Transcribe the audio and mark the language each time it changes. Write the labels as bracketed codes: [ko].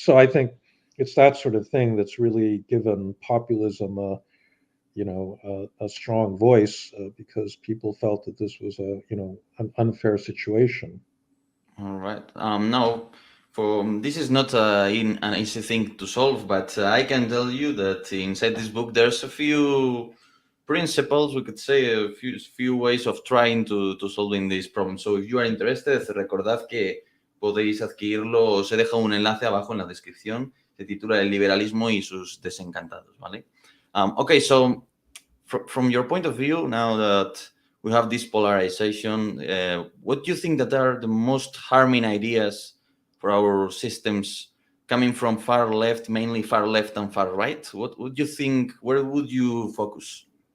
[en] So I think it's that sort of thing that's really given populism a strong voice, because people felt that this was an unfair situation. All right. Now, this is not an easy thing to solve, but I can tell you that inside this book there's a few principles, we could say a few ways of trying to solving this problem. So if you are interested, [es] recordad que podéis adquirirlo, os he dejado un enlace abajo en la descripción, se titula El liberalismo y sus desencantados, ¿vale? [en] Okay, so from your point of view, now that we have this polarization, what do you think that are the most harming ideas for our systems coming from far left, mainly far left and far right? What would you think, where would you focus?